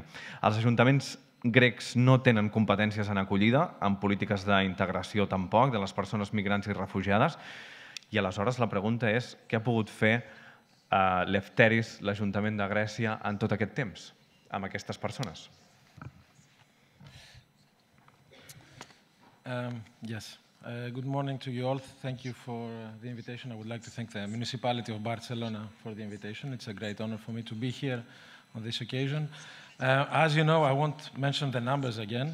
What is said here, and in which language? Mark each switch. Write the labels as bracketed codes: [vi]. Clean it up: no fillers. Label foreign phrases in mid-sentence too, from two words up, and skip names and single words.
[ca] Els ajuntaments grecs no tenen competències en acollida, en polítiques d'integració tampoc, de les persones migrants i refugiades, i aleshores la pregunta és què ha pogut fer Lefteris, l'Ajuntament de Grècia, en tot aquest temps, amb aquestes persones? [en] Yes. Good morning to you all. Thank you for the invitation. I would like to thank the municipality of Barcelona for the invitation. It's a great honor for me to be here on this occasion. As you know, I won't mention the numbers again.